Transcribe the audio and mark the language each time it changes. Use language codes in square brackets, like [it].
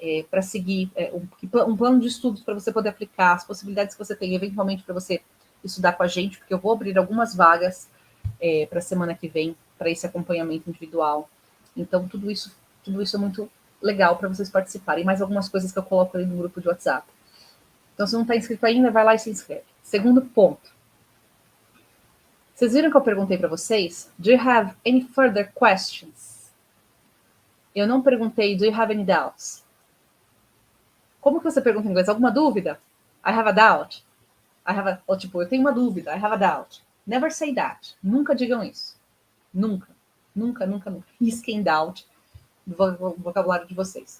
[pt] para seguir, um plano de estudos para você poder aplicar, as possibilidades que você tem, eventualmente, para você estudar com a gente, porque eu vou abrir algumas vagas para a semana que vem, para esse acompanhamento individual. Então, tudo isso é muito legal para vocês participarem. Mais algumas coisas que eu coloco ali no grupo de WhatsApp. Então, se não está inscrito ainda, vai lá e se inscreve. Segundo ponto. Vocês viram que eu perguntei para vocês? [en] Do you have any further questions? [pt] Eu não perguntei, [en] do you have any doubts? [pt] Como que você pergunta em inglês? Alguma dúvida? [en] I have a doubt. [pt] Ou tipo, eu tenho uma dúvida. [en] I have a doubt. Never say that. [pt] Nunca digam isso. Nunca. Nunca, nunca, nunca. Risquem doubt do vocabulário de vocês.